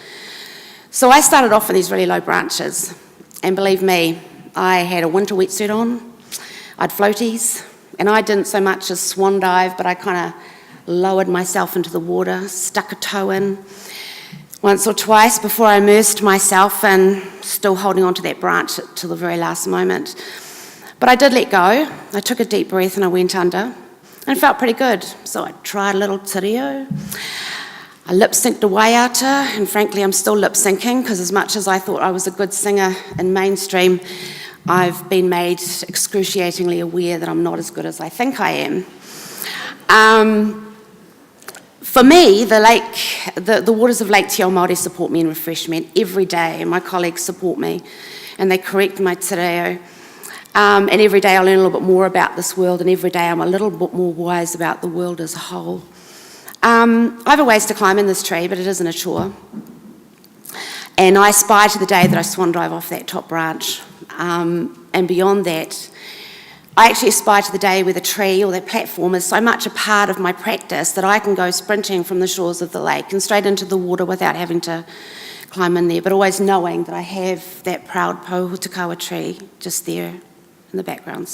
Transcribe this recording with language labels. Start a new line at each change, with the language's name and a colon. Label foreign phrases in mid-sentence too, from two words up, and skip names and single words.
English: So I started off in these really low branches, and believe me, I had a winter wetsuit on, I'd floaties, and I didn't so much as swan dive, but I kind of lowered myself into the water, stuck a toe in, once or twice before I immersed myself in still holding on to that branch till the very last moment. But I did let go. I took a deep breath and I went under, and it felt pretty good. So I tried a little
Māori: te reo.
English: I lip-synced a waiata, and frankly I'm still lip-syncing, because as much as I thought I was a good singer in mainstream, I've been made excruciatingly aware that I'm not as good as I think I am. For me, the waters of Lake Te Ao Māori support me and refresh me, and every day my colleagues support me and they correct my
Māori: te reo.
English: And every day I learn a little bit more about this world, and every day I'm a little bit more wise about the world as a whole. I have a ways to climb in this tree, but it isn't a chore. And I aspire to the day that I swan dive off that top branch. And beyond that, I actually aspire to the day where the tree or that platform is so much a part of my practice that I can go sprinting from the shores of the lake and straight into the water without having to climb in there, but always knowing that I have that proud Pouhutakawa tree just there in the background.